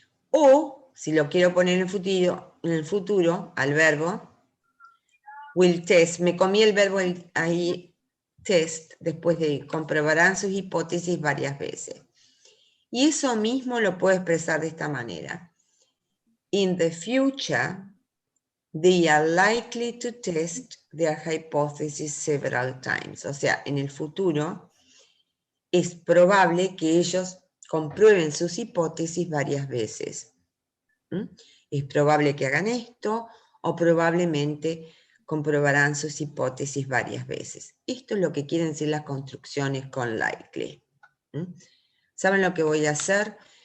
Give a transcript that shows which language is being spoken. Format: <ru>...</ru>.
<es>O, si lo quiero poner en el futuro al verbo,</es> <en>will test,</en> <es>me comí el verbo ahí, test, después de comprobarán sus hipótesis varias veces. Y eso mismo lo puedo expresar de esta manera.</es> <en>In the future, they are likely to test their hypothesis several times.</en> <es>O sea, en el futuro es probable que ellos comprueben sus hipótesis varias veces. Es probable que hagan esto, o probablemente comprobarán sus hipótesis varias veces. Esto es lo que quieren decir las construcciones con likely. ¿Saben lo que voy a hacer?</es>